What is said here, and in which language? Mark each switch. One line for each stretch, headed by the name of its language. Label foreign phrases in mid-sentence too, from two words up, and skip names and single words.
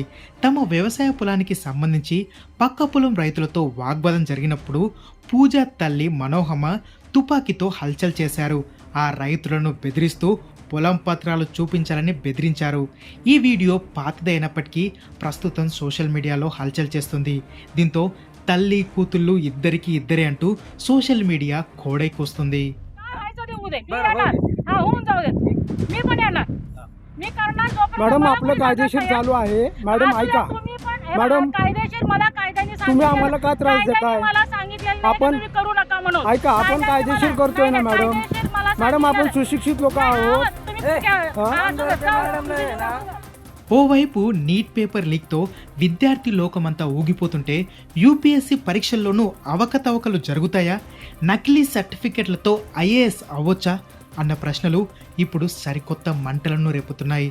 Telugu: తమ వ్యవసాయ పొలానికి సంబంధించి పక్క పొలం రైతులతో వాగ్వాదం జరిగినప్పుడు పూజా తల్లి మనోహమ తుపాకీతో హల్చల్ చేశారు. ఆ రైతులను బెదిరిస్తూ పొలం పత్రాలు చూపించాలని బెదిరించారు. ఈ వీడియో పాతదైనప్పటికీ ప్రస్తుతం సోషల్ మీడియాలో హల్చల్ చేస్తుంది. దీంతో తల్లి కూతుళ్ళు ఇద్దరికి ఇద్దరే అంటూ
English: social media
Telugu: కోడైకొస్తుంది.
Marathi: होऊन जाऊ देत, मी पण येणार, मी करणार. मॅडम आपलं कायदेशीर चालू आहे. मॅडम ऐका, मॅडम कायदेशीर मला कायद्याने तुम्ही आम्हाला का त्रास देताय? मला सांगितलेलं आपण तुम्ही करू नका म्हणून. ऐका, आपण कायदेशीर करतोय ना मॅडम. मॅडम आपण सुशिक्षित लोक आहोत.
Telugu: ఓవైపు నీట్ పేపర్ లీక్తో విద్యార్థి లోకమంతా ఊగిపోతుంటే యూపీఎస్సీ పరీక్షల్లోనూ అవకతవకలు జరుగుతాయా, నకిలీ సర్టిఫికెట్లతో ఐఏఎస్ అవ్వొచ్చా అన్న ప్రశ్నలు ఇప్పుడు సరికొత్త మంటలను రేపుతున్నాయి.